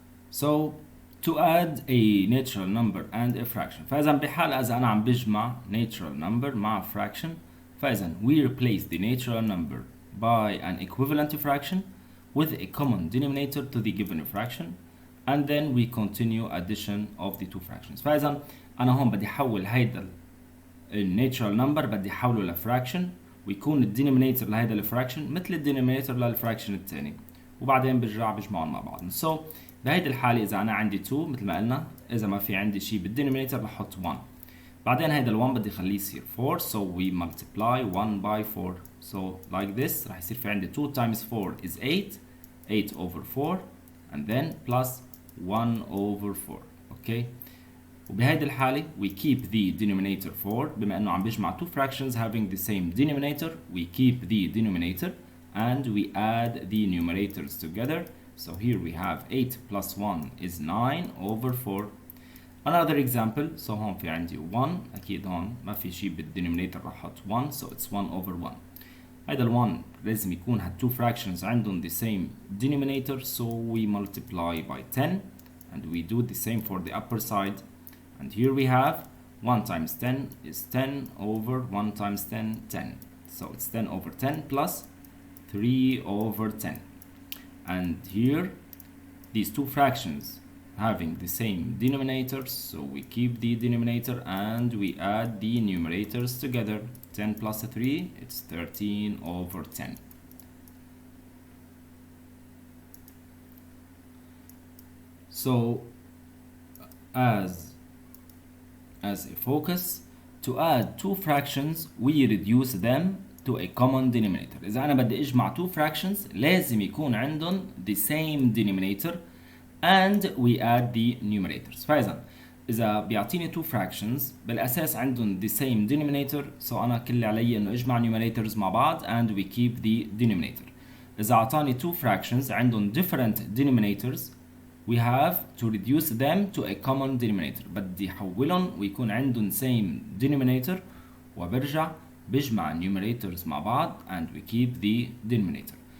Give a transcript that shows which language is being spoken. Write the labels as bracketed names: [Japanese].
[English] So to add a natural number and a fraction، [Arabic] فإذا بحال إذا أنا عم بجمع natural number مع fraction، فإذا [English] we replace the natural number by an equivalent fraction with a common denominator to the given fraction and then we continue addition of the two fractions. [Arabic] فإذا أنا هون بدي أحول هيدا الناتشرال نمبر بدي أحوله لفراكشن، ويكون الدينومينيتور لهيدا الفراكشن مثل الدينومينيتور للفراكشن الثاني، وبعدين برجع بجمعهم مع بعض. [English] So [Arabic] بهيدي الحالة إذا أنا عندي 2 مثل ما قلنا، إذا ما في عندي شيء بالدينومينيتور رح أحط 1. بعدين هيدا ال1 بدي أخليه يصير 4 [English] so we multiply 1 by 4 so like this [Arabic] رح يصير في عندي [English] 2 times 4 is 8 over 4 and then plus 1 over 4. okay. وبهيدي الحالة we keep the denominator 4 [Arabic] بما انه عم بيجمع [English] two fractions having the same denominator we keep the denominator and we add the numerators together. So here we have 8 plus 1 is 9 over 4. Another example, so [Arabic] هون في عندي 1 أكيد هون ما في شيء بالدينومينيتور رح أحط 1 [English] so it's 1 over 1. [Arabic] هيدا ال 1 لازم يكون هاد [English] two fractions عندهم the same denominator so we multiply by 10 and we do the same for the upper side. And here we have 1 times 10 is 10 over 1 times 10, 10. So it's 10 over 10 plus 3 over 10. And here, these two fractions having the same denominators, so we keep the denominator and we add the numerators together. 10 plus 3, it's 13 over 10. So, as a focus, to add two fractions we reduce them to a common denominator. [Arabic] إذا أنا بدي أجمع [English] two fractions [Arabic] لازم يكون عندهم [English] the same denominator and we add the numerators. [Arabic] فإذا إذا بيعطيني two fractions بالأساس عندهم [English] the same denominator [Arabic] so أنا كل اللي علي إنه أجمع numerators مع بعض [English] and we keep the denominator. [Arabic] إذا أعطاني [English] two fractions عندهم different denominators we have to reduce them to a common denominator. [Arabic] بدي أحولهم ويكون عندهم same denominator وبرجع بجمع numerators مع بعض [English] and we keep the denominator.